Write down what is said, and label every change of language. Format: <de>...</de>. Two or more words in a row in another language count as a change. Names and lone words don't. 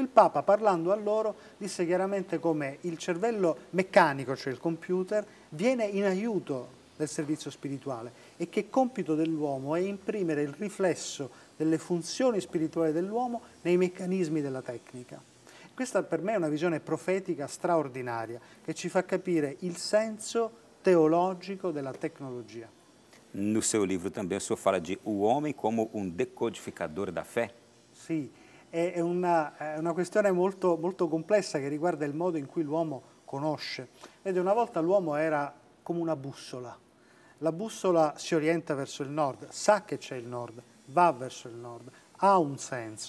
<it>Il Papa, parlando a loro, disse chiaramente come il cervello meccanico, cioè il computer, viene in aiuto del servizio spirituale e che compito dell'uomo è imprimere il riflesso delle funzioni spirituali dell'uomo nei meccanismi della tecnica. Questa per me è una visione profetica straordinaria che ci fa capire il senso teologico della tecnologia.</it> <pt>No seu livro também o senhor fala de o homem como um decodificador da fé?</pt> <it>Sì, è una questione molto, molto complessa che riguarda il modo in cui l'uomo conosce. Vede, una volta l'uomo era come una bussola. La bussola si orienta verso il nord, sa che c'è il nord, va verso il nord, ha un senso.</it>